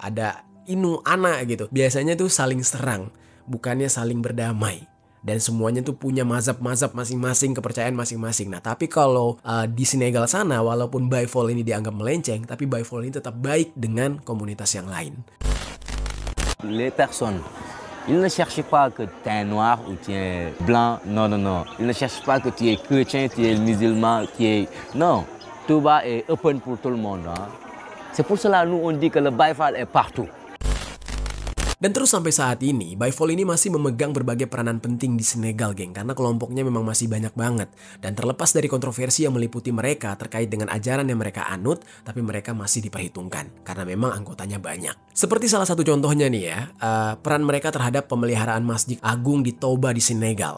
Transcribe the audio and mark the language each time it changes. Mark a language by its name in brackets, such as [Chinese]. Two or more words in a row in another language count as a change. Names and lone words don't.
[Indonesian] Ada Inu, Ana gitu. Biasanya tuh saling serang, bukannya saling berdamai. Dan semuanya tuh punya mazhab-mazhab masing-masing, kepercayaan masing-masing. Nah, tapi kalau di Senegal sana, walaupun Bifall ini dianggap melenceng, tapi Bifall ini tetap baik dengan komunitas yang lain. [French] Les personnes, ils ne cherchent pas que tu es noir ou tu es blanc, non. Ils ne cherchent pas que tu es chrétien, tu es musulman, Non, Touba est open pour tout le monde. Hein? C'est pour cela nous on dit que le Bifall est partout. [Indonesian] Dan terus sampai saat ini, Bifall ini masih memegang berbagai peranan penting di Senegal, geng. Karena kelompoknya memang masih banyak banget. Dan terlepas dari kontroversi yang meliputi mereka terkait dengan ajaran yang mereka anut, tapi mereka masih diperhitungkan. Karena memang anggotanya banyak. Seperti salah satu contohnya nih ya, peran mereka terhadap pemeliharaan Masjid Agung di Touba di Senegal.